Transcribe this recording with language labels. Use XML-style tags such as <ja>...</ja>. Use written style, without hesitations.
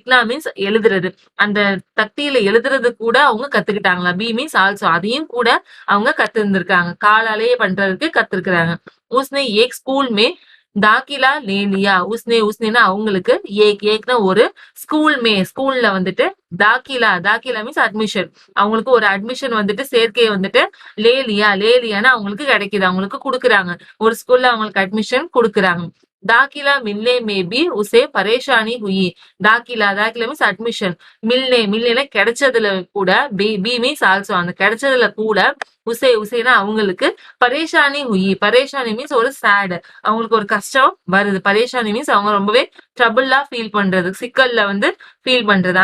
<ta>Means எழுதுறது அந்த தக்தியில எழுதுறது கூட அவங்க கத்துக்கிட்டாங்களா பி மீன்ஸ் ஆல்சோ அதையும் கூட அவங்க கத்து இருந்திருக்காங்க காலாலேயே பண்றதுக்கு கத்துருக்காங்க</ta> <hi>உஸ்னே ஏக் ஸ்கூல் மே தாக்கிலா லேலியா</hi> <ta>உஸ்னேனா அவங்களுக்கு ஏக்னா ஒரு ஸ்கூல்ல வந்துட்டு தாக்கிலா மீன்ஸ் அட்மிஷன் அவங்களுக்கு ஒரு அட்மிஷன் வந்துட்டு சேர்க்கையை வந்துட்டு லேலியானா அவங்களுக்கு கிடைக்குது அவங்களுக்கு கொடுக்குறாங்க ஒரு ஸ்கூல்ல அவங்களுக்கு அட்மிஷன் கொடுக்குறாங்க</ta> <hi>दाखिला मिलने में भी उसे परेशानी हुई.</hi> <ta>दाखिலா தாக்கிலா மீன்ஸ் அட்மிஷன். மில்லே கிடைச்சதுல கூட பி மீன்ஸ் ஆல்சோ அந்த கிடைச்சதுல கூட உசேனா அவங்களுக்கு</ta> <hi>பரேஷானி ஹுயி.</hi> <ta>பரேஷானி மீன்ஸ் ஒரு சேட், அவங்களுக்கு ஒரு கஷ்டம் வருது. பரேஷானி மீன்ஸ் அவங்க ரொம்பவே ட்ரபிளா ஃபீல் பண்றது, சிக்கல்ல வந்து ஃபீல் பண்றது.</ta>